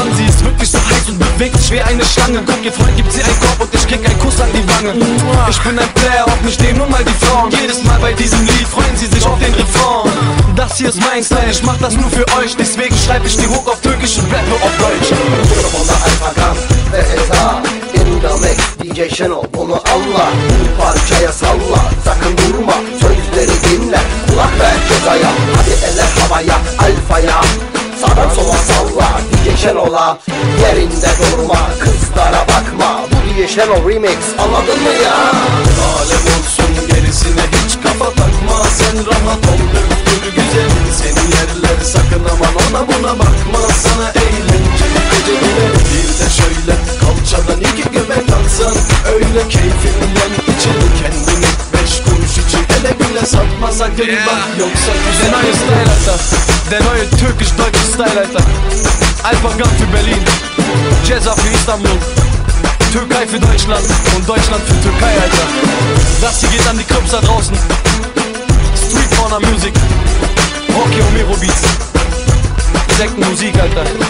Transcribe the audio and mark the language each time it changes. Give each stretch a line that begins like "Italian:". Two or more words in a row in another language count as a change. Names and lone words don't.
German: Mann, sie ist wirklich so heiß und bewegt sich wie eine Schlange. Guck, ihr Freund gibt sie einen Korb und ich krieg einen Kuss an die Wange. Ich bin ein Player, auch nicht dem, nur mal die Frauen. Jedes Mal bei diesem Lied freuen sie sich auf den Refrain. Das hier ist mein Style, ich mach das nur für euch. Deswegen schreib ich die Hook auf Türkisch und rappe auf Deutsch.
Turkish: Mikrofonda Alpagan ve Eza,
English: in the mix
Turkish: DJ Şenol, onu anla. Bir parçaya salla, sakın durma. Sözleri dinle, kulak ver Ceza'ya. Hadi eller havaya, Alfa'ya. Sağdan sola salla, DJ Şenol'a. Yerinde durma, kızlara bakma. Bu DJ Şenol remix, anladın mı ya? Alem olsun gerisine hiç kafa takma. Sen rahat ol döktür güzelim, seni yerler sakın aman ona buna bakma. Sana eğlenceli geceleri bir de şöyle kalçadan iki göbek atsan, öyle keyfimden içeri kendini 5 kuruş için ele güle satma sakın bak, yoksa
German: Der
Turkish: güzel.
German: neue Style, Alter. Der neue türkisch-deutsche Style, Alter. Alpagan für Berlin, Jazza für Istanbul, Türkei für Deutschland und Deutschland für Türkei, Alter. Das hier geht an die Clubs da draußen. Street Corner Music, Rocky Omero Beats, Sektenmusik, Alter.